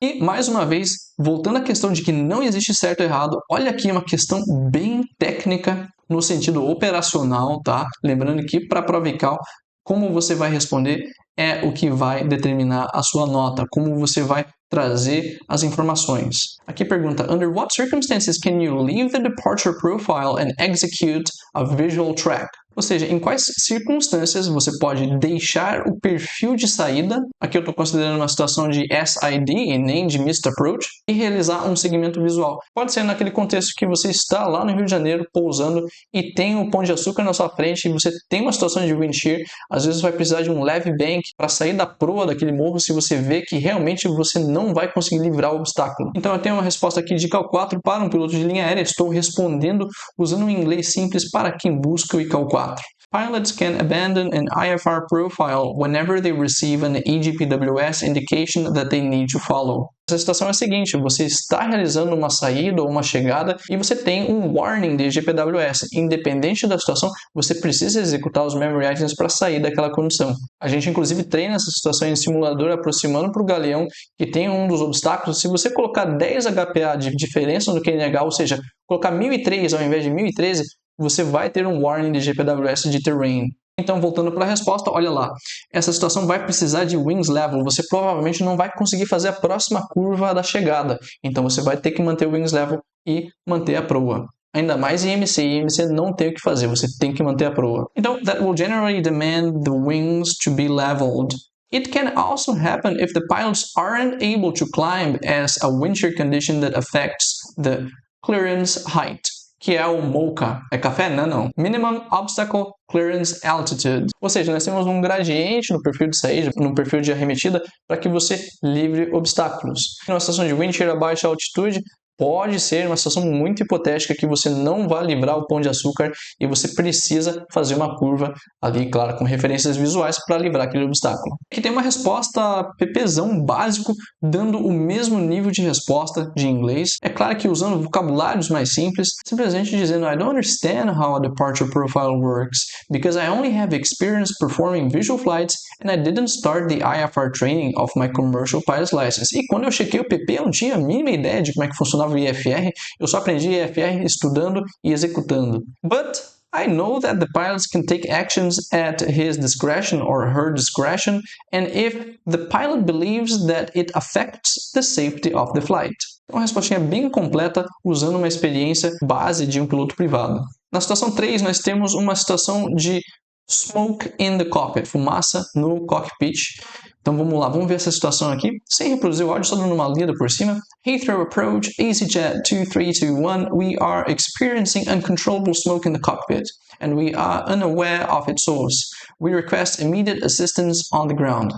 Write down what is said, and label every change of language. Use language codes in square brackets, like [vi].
[pt] E, mais uma vez, voltando à questão de que não existe certo ou errado, olha aqui uma questão bem técnica no sentido operacional, tá? Lembrando que para a prova ICAO, como você vai responder é o que vai determinar a sua nota, como você vai trazer as informações. Aqui pergunta, [en] under what circumstances can you leave the departure profile and execute a visual track? [pt] Ou seja, em quais circunstâncias você pode deixar o perfil de saída, aqui eu estou considerando uma situação de SID e nem de Missed Approach, e realizar um segmento visual. Pode ser naquele contexto que você está lá no Rio de Janeiro pousando e tem o Pão de Açúcar na sua frente e você tem uma situação de wind shear, às vezes vai precisar de um leve bank para sair da proa daquele morro se você vê que realmente você não vai conseguir livrar o obstáculo. Então eu tenho uma resposta aqui de ICAO 4 para um piloto de linha aérea, estou respondendo usando um inglês simples para quem busca o ICAO 4. [en] Pilots can abandon an IFR profile whenever they receive an EGPWS indication that they need to follow. [pt] Essa situação é a seguinte, você está realizando uma saída ou uma chegada e você tem um warning de EGPWS. Independente da situação, você precisa executar os memory items para sair daquela condição. A gente inclusive treina essa situação em simulador aproximando para o galeão que tem um dos obstáculos. Se você colocar 10 HPA de diferença no QNH, ou seja, colocar 1003 ao invés de 1013, você vai ter um warning de GPWS de terrain. Então, voltando para a resposta, olha lá. Essa situação vai precisar de wings level. Você provavelmente não vai conseguir fazer a próxima curva da chegada. Então, você vai ter que manter o wings level e manter a proa. Ainda mais em IMC. Em IMC não tem o que fazer. Você tem que manter a proa. [en] Então, that will generally demand the wings to be leveled. It can also happen if the pilots aren't able to climb as a wind shear condition that affects the clearance height. [pt] que é o MOCA. É café? Não. Minimum Obstacle Clearance Altitude. Ou seja, nós temos um gradiente no perfil de saída, no perfil de arremetida, para que você livre obstáculos. Numa situação de wind shear a baixa altitude, pode ser uma situação muito hipotética que você não vai livrar o Pão de Açúcar e você precisa fazer uma curva ali, claro, com referências visuais para livrar aquele obstáculo. Aqui tem uma resposta PPzão básico, dando o mesmo nível de resposta de inglês. É claro que usando vocabulários mais simples, simplesmente dizendo [en] I don't understand how a departure profile works because I only have experience performing visual flights and I didn't start the IFR training of my commercial pilot's license. [pt] E quando eu chequei o PP, eu não tinha a mínima ideia de como é que funcionava o IFR, eu só aprendi IFR estudando e executando. [en] But I know that the pilots can take actions at his discretion or her discretion, and if the pilot believes that it affects the safety of the flight. [pt] Uma respostinha bem completa usando uma experiência base de um piloto privado. Na situação 3, nós temos uma situação de [en] smoke in the cockpit, [pt] fumaça no cockpit. Então vamos lá, vamos ver essa situação aqui, sem reproduzir o áudio, só dando uma lida por cima. [en] Heathrow approach, EasyJet 2321, we are experiencing uncontrollable smoke in the cockpit, and we are unaware of its source. We request immediate assistance on the ground.